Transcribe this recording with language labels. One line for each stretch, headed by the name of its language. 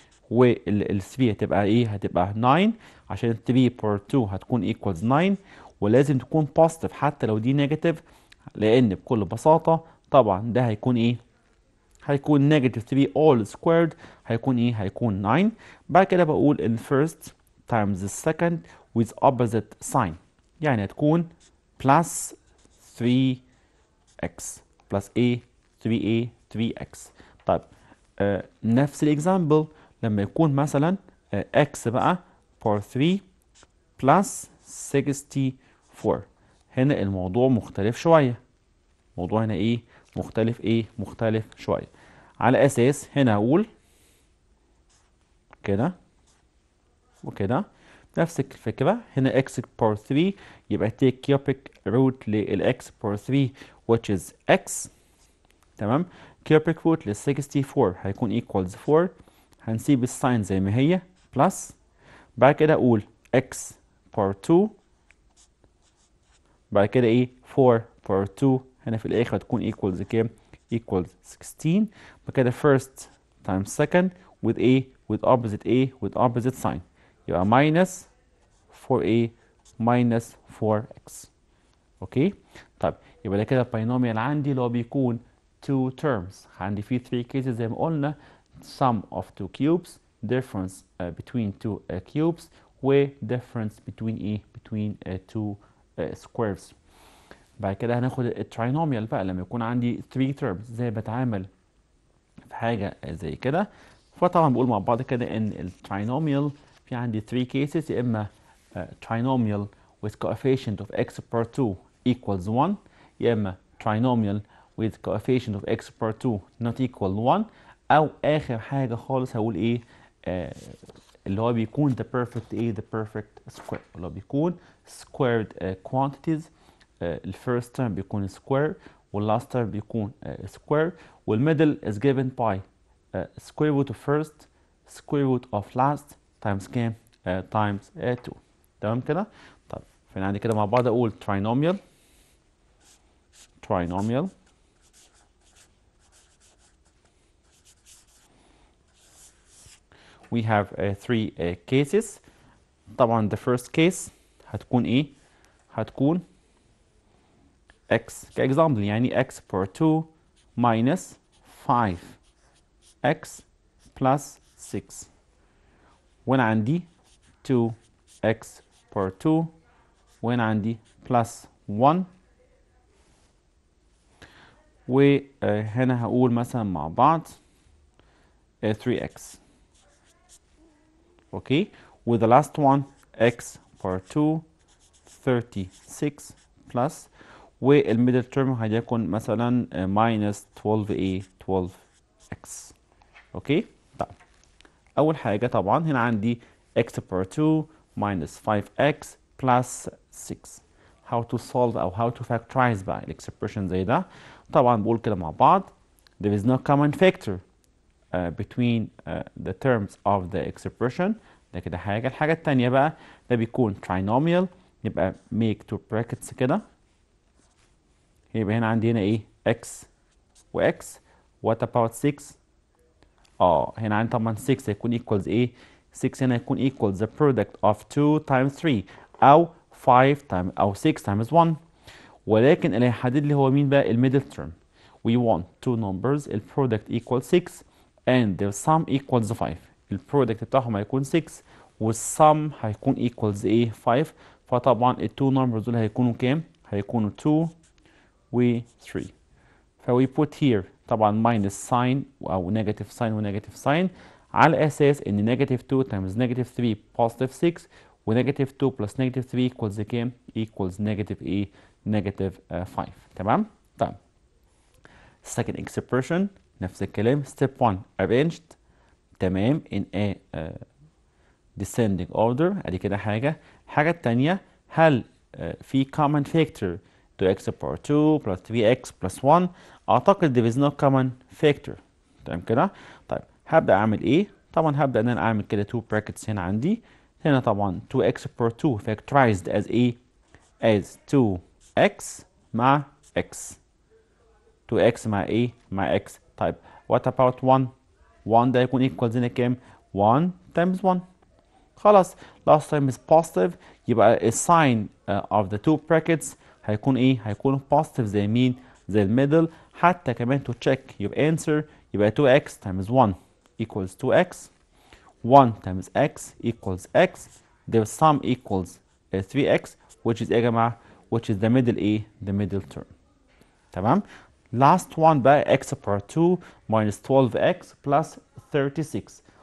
Arabic: وال 3 هتبقى ايه؟ هتبقى 9 عشان 3 بار 2 هتكون ايكوالز 9، ولازم تكون بوزيتيف حتى لو دي نيجاتيف، لان بكل بساطه طبعا ده هيكون ايه؟ هيكون نيجاتيف 3
English: all squared
Arabic: هيكون ايه؟ هيكون 9. بعد كده بقول ال
English: first times the second with opposite sign،
Arabic: يعني هتكون
English: plus 3x plus a 3a 3x.
Arabic: طيب نفس الاكزامبل لما يكون مثلا x بقى باور 3 بلس 64. هنا الموضوع مختلف شوية. الموضوع هنا ايه؟ مختلف ايه؟ مختلف شوية. على اساس هنا اقول كده وكده نفس الفكرة. هنا x باور 3 يبقى
English: take cubic root
Arabic: لل x باور 3
English: which is x.
Arabic: تمام.
English: cubic root
Arabic: لل 64 هيكون
English: equals 4.
Arabic: هنسيب الساين زي ما هي بلس. بعد كده اقول x باور 2. بعد كده ايه؟ 4 باور 2 هنا في الاخر هتكون equals كام؟
English: equals 16.
Arabic: بعد كده
English: first times second with a with opposite a with opposite sign
Arabic: يبقى
English: minus 4a minus 4x.
Arabic: اوكي. طيب يبقى ده كده باينوميال عندي اللي هو بيكون two terms. عندي فيه 3 cases زي ما قلنا:
English: sum of two cubes, difference between two cubes, و difference between ايه؟ between two squares.
Arabic: بعد كده هناخد التراينوميال بقى لما يكون عندي 3 terms. ازاي بتعامل في حاجة زي كده؟ فطبعا بقول مع بعض كده ان التراينوميال في عندي 3 cases: يا اما
English: trinomial with coefficient of x per 2 equals 1،
Arabic: يا اما
English: trinomial with coefficient of x per 2 not equal 1،
Arabic: او اخر حاجه خالص هقول ايه؟ اللي هو بيكون the perfect ايه؟
English: the perfect square،
Arabic: اللي هو بيكون
English: squared quantities.
Arabic: الفيرست
English: term
Arabic: بيكون square واللاست
English: term
Arabic: بيكون square، والميدل
English: is given by square root of first square root of last times
Arabic: كام؟
English: times 2.
Arabic: تمام كده؟ طيب فانا عندي كده مع بعض اقول
English: trinomial we have 3 cases.
Arabic: طبعا
English: the first case
Arabic: هتكون ايه؟ هتكون x كاكزامبل، يعني x per 2 minus 5x plus 6. وانا عندي 2x per 2 وانا عندي plus 1. وهنا هقول مثلا مع بعض 3x. اوكي.
English: with the last one x per 2 36 plus،
Arabic: والميدل تيرم هيكون مثلا
English: minus 12a 12x.
Arabic: اوكي. طيب اول حاجه طبعا هنا عندي x per 2 minus 5x plus 6.
English: how to solve
Arabic: او
English: how to factorize
Arabic: بقى الاكسبريشن زي ده. طبعا بقول كده مع بعض
English: there is no common factor between the terms of the expression.
Arabic: ده كده حاجة. الحاجة التانية بقى ده بيكون trinomial، يبقى
English: make two brackets
Arabic: كده. يبقى هنا عندي هنا ايه؟ x و x.
English: what about 6؟
Arabic: هنا عندي طبعا 6 هيكون
English: equals
Arabic: ايه؟ 6 هنا هيكون
English: equals the product of 2 times 3
Arabic: او
English: 5 times او 6 times 1.
Arabic: ولكن اللي هيحدد لي هو مين بقى؟
English: الميدل term. We want two numbers
Arabic: ال
English: product equals 6 and their sum equals 5.
Arabic: ال product بتاعهم هيكون 6 والsum هيكون
English: equals ايه؟ 5.
Arabic: فطبعا ال two numbers دول هيكونوا كام؟ هيكونوا 2 و 3.
English: فوي put here طبعا minus sign او negative sign و negative sign
Arabic: على اساس ان
English: negative 2 times negative 3 positive 6 و negative 2 plus negative 3 equals
Arabic: كام؟
English: equals negative ايه؟ negative 5.
Arabic: تمام؟ طيب second expression نفس الكلام.
English: step 1 arranged
Arabic: تمام
English: in a descending order.
Arabic: ادي كده حاجة. الحاجة التانية هل في
English: common factor 2x power 2 plus 3x plus 1؟
Arabic: اعتقد
English: there is no common factor.
Arabic: تمام كده. طيب هبدأ اعمل ايه؟ طبعا هبدأ ان انا اعمل كده 2 brackets هنا عندي. هنا طبعا 2x power 2
English: factorized as
Arabic: ايه؟ as 2x مع x. 2x مع ايه؟ مع x. طيب
English: what about 1؟
Arabic: 1 ده هيكون equals هنا كام؟ 1 times 1. خلاص
English: last time is positive
Arabic: يبقى الساين
English: of the two brackets
Arabic: هيكون ايه؟ هيكون positive زي مين؟ زي الميدل. حتى كمان
English: to check
Arabic: يبقى
English: answer يبقى 2x times 1 equals 2x. 1 times x equals x. their sum equals 3x which is
Arabic: ايه يا جماعة؟
English: which is the middle
Arabic: ايه؟
English: the middle term.
Arabic: تمام؟
English: last one
Arabic: بقى
English: x power 2 minus 12x plus 36.